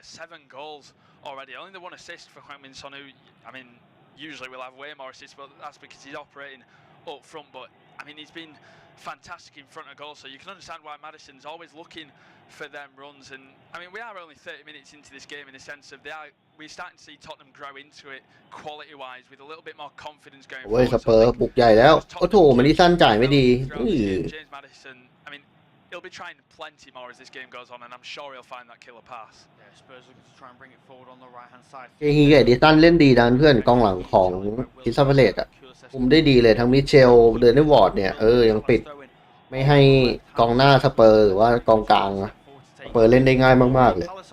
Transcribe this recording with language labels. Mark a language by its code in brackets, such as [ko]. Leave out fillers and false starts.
[en] 7 goals already. Only the 1 assist for Heung-min Son, who, I mean, usually will have way more assists, but that's because he's operating up front. But I mean, he's been fantastic in front of goal, so you can understand why Maddison's always looking for them runs. And I mean, we are only 30 minutes into this game in the sense of we're starting to see Tottenham grow into it quality wise with a little bit more confidence going โอ้ย forward. [th] สเปอร์บุกใหญ่แล้วโอ้โถมันนี่สั้นจ่ายไม่ดี [en] James Maddison, I mean, he'll be trying plenty more as this game goes on, and I'm sure he'll find that killer pass. Yeah, Spurs looking to try and bring it forward on the right-hand side. [th] เจฮีกับเอดิสันเล่นดีนะเพื่อนกองหลังของคริสตัลพาเลซอ่ะคุมได้ดีเลยทั้งมิเชลเดนนิวอร์ดเนี่ยยังปิดไม่ให้กองหน้าสเปอร์หรือว่ากองกลางสเปอร์เล่นได้ง่ายมากๆเลย